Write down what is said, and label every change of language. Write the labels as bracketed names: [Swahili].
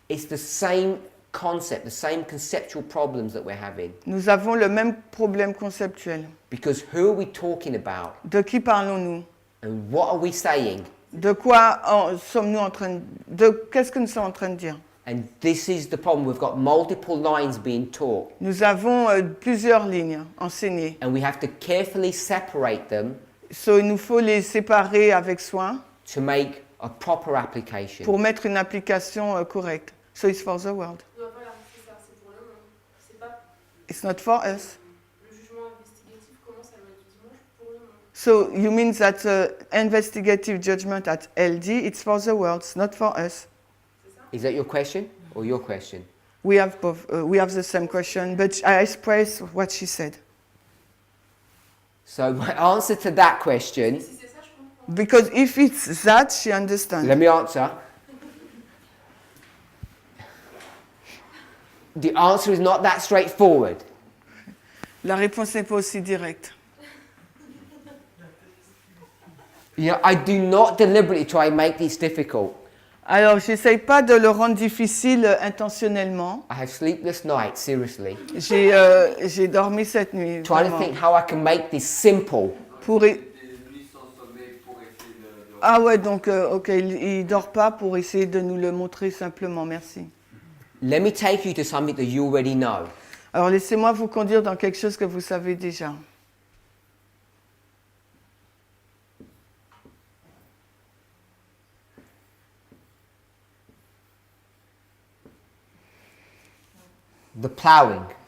[English] it's the same concept, the same conceptual problems that we're having. [French] nous avons le même problème conceptuel. [English] Because who are we talking about? [French] De qui parlons-nous? [English] And what are we saying? [French] De quoi sommes-nous en train de qu'est-ce que nous sommes en train de dire? [English] And this is the problem. We've got multiple lines being taught. [French] Nous avons plusieurs lignes enseignées. [English] And we have to carefully separate them [French] Il nous faut les séparer avec soin [English] to make a proper application. [French] pour mettre une application correcte. [English] So it's for the world. [French] Non, voilà, c'est ça, c'est pour le monde. C'est pas [English] It's not for us. [French] le jugement investigatif commence à loi du dimanche pour le monde. [English] So you mean that investigative judgment at LD, it's for the world, it's not for us. Is that your question or your question? We have both. We have the same question, but I express what she said. So my answer to that question, [French] Si c'est ça, je comprends. [English] Because if it's that, she understands. let me answer. The answer is not that straightforward. [French] La réponse n'est pas aussi directe. [English] You know, I do not deliberately try and make this difficult. [French] Alors, j'essaye pas de le rendre difficile intentionnellement. [English] I have sleepless nights, seriously. [French] J'ai dormi cette nuit. [English] Trying to [French] vraiment. [English] think how I can make this simple. [French] Pour Des nuits sans sommeil pour essayer de Ah ouais, donc ok, il dort pas pour essayer de nous le montrer simplement. Merci. [English] Let me take you to something that you already know. [French] Alors laissez-moi vous conduire dans quelque chose que vous savez déjà. [English] The ploughing,